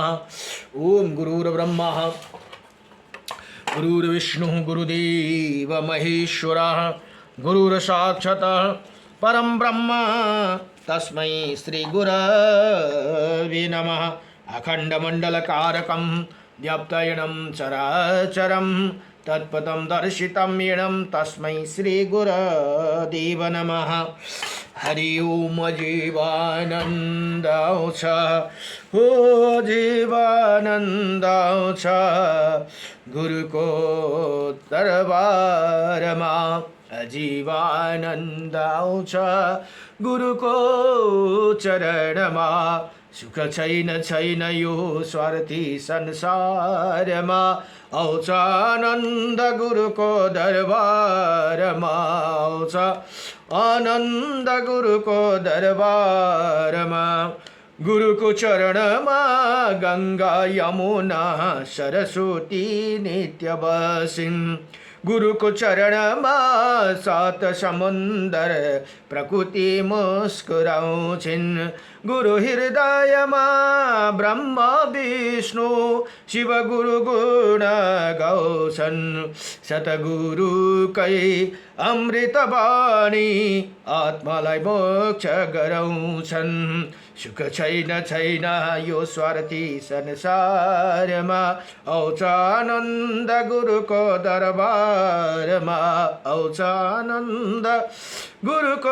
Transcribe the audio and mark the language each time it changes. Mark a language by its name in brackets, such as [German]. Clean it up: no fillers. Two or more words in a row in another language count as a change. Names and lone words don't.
[Sanskrit] ओम गुरुर्ब्रह्मा गुरुर्विष्णुः गुरुदेव महेश्वरः गुरुर्साक्षात् परं ब्रह्म तस्मै श्री गुरवे नमः। अखंडमंडलकारकं व्याप्तयनं चराचरं तत्पदं दर्शितं येनं तस्मै श्री गुरुदेव नमः। [Nepali] हरि ओम जीवानंद छ हो जीवानंद छ गुरु को दरबार मां अजीवानंद आउँछ गुरुको चरणमा सुख छैन छैन यो स्वार्थी संसारमा आउँछ आनन्द गुरुको दरबारमा आउँछ आनन्द गुरुको दरबारमा गुरुको चरणमा गंगा यमुना सरस्वती नित्य बसिन् गुरुको चरणमा सात समुन्दर प्रकृति मुस्कुराउँछिन् गुरु हृदयमा ब्रह्म विष्णु शिव गुरु गुण गाउँछन् सतगुरुकै अमृत बाणी आत्मालाई मोक्ष गराउँछन् सुख छैन यो स्वार्थी संसारमा आउँछ आनन्द गुरुको दरबारमा आउँछ आनन्द गुरुको